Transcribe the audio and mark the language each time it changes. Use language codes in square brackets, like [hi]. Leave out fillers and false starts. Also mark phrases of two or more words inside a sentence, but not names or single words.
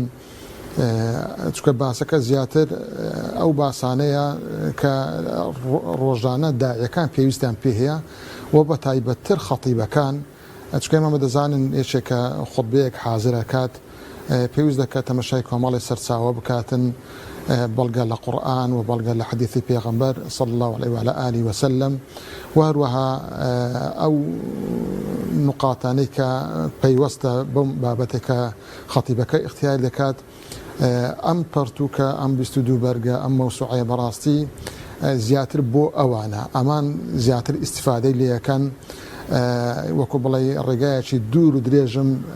[ckb] چکە باسەکە زیاتر ئەو باسانەیە کە ڕۆژانە داعیەکان پێویستیان پێ هەیە و بە تایبەتتر خەتیبەکان چکە ئێمە دەزانن یەکێکە خوتبەیەک حازرەکات پێویست دەکات تەماشای کۆمەڵی سەرچاوە بکاتن بەڵگە لە قورئان و بەڵگە لە حەدیثی پێغەمبەر [ar] صلی الله عليه وعلى آله وسلم [ckb] و هەروەها ئەو نقاتانەی کە پەیوەستە بەم بابەتێکە خەتیبەکە اختیار دەکات ئەم پەرتووکە ئەم 22 بەرگە ئەم مەوسوعەیە بەڕاستی زیاتر بۆ ئەوانە ئەمان زیاتر ئیستیفادەی لێەکەن وەکو بڵێ ڕێگایەکی دوور و درێژم